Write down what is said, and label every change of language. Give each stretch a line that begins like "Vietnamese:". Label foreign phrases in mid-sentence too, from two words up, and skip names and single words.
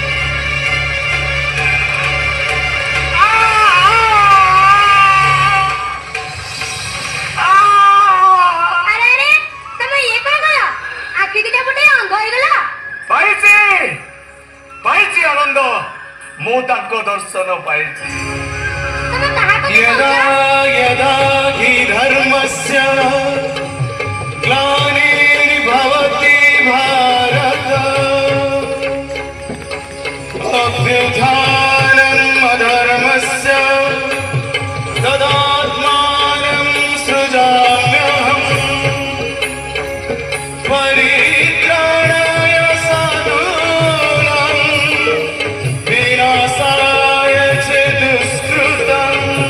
Odia: ଆରେ ଆରେ, ତମେ ଇଏ କଣ କଲ? ଆଖି ଦିଟା ଫୁଟେଇ ଅଙ୍ଗ ହେଇଗଲ। ପାଇଛି ପାଇଛି ଆନନ୍ଦ, ମୁଁ ତାଙ୍କ ଦର୍ଶନ ପାଇଛି। ତମେ କାହା କଥା यदा କହୁଛ?
Sanskrit: यदा हि धर्मस्य ग्लानिर्भवति भारत अभ्युत्थानम् अधर्मस्य तदात्मानं सृजाम्यहम् परित्राणाय साधूनां विनाशाय च दुष्कृतम्